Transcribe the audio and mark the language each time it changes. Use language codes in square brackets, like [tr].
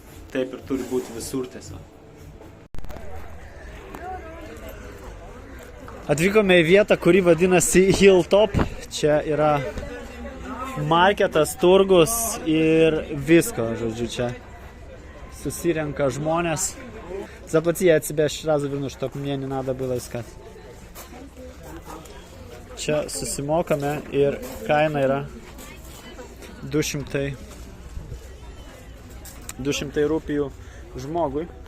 [lt] Taip ir turi būti visur tiesiog. Atvykome į vietą, kuri vadinasi Hilltop. Čia yra marketas, turgus ir visko, žodžiu, čia susirenka žmonės. [ru] Заплати, я тебя сразу верну, чтобы мне не надо было искать. [lt] Čia susimokame ir kaina yra 200 rupijų žmogui.